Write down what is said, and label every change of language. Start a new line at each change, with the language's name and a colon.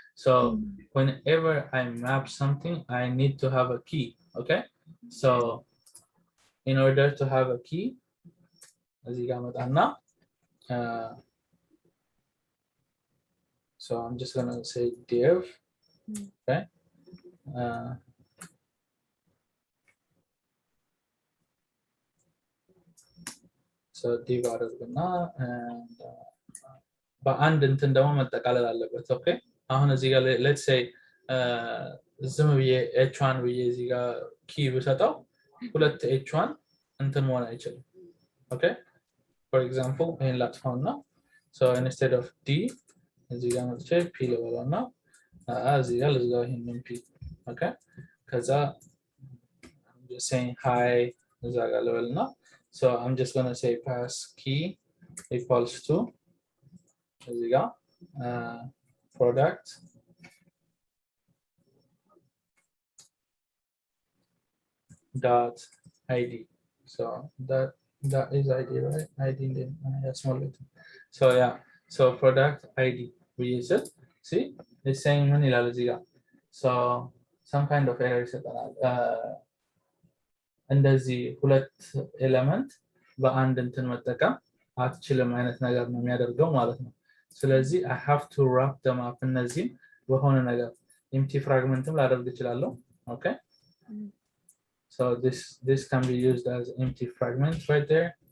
English: So whenever I map something I need to have a key. Okay, so in order to have a key
Amharic: እዚህ ጋር መጣና
English: so I'm just gonna say div.
Amharic: Okay, so div አድርግና and በአንድ እንትን ደግሞ መጠቃለል አለበት። ኦኬ አሁን እዚህ ጋር
English: let's say
Amharic: ዝም ብዬ h1 ብዬ እዚህ ጋር ኪ ብሰጠው ሁለት h1 እንትን መሆን አይችልም። ኦኬ
English: for example
Amharic: ይሄን ላጥፋውና
English: so instead of d
Amharic: እዚህ ጋር መጥቼ p ልበለውና እዚህ ጋር ልዝጋው ይሄንን p ኦኬ ከዛ
English: I'm just saying hi
Amharic: እዛ ጋር ልበልና
English: so I'm just going to say pass key equals to
Amharic: እዚህ ጋር
English: product dot id. So that is id, right? id then small letter. So yeah, so product id we use it. See, it's saying many lalziga. So some kind of error is
Amharic: እንደዚህ ሁለት ኤሌመንት በአንድ እንትን መጠቀም አትችልም አይነት ነገር ነው የሚያደርገው ማለት ነው። ስለዚህ
English: I have to wrap them up
Amharic: እነዚህ በሆነ ነገር
English: empty fragmentም
Amharic: ላደርግ እችላለሁ።
English: okay, so this can be used as empty fragment right there.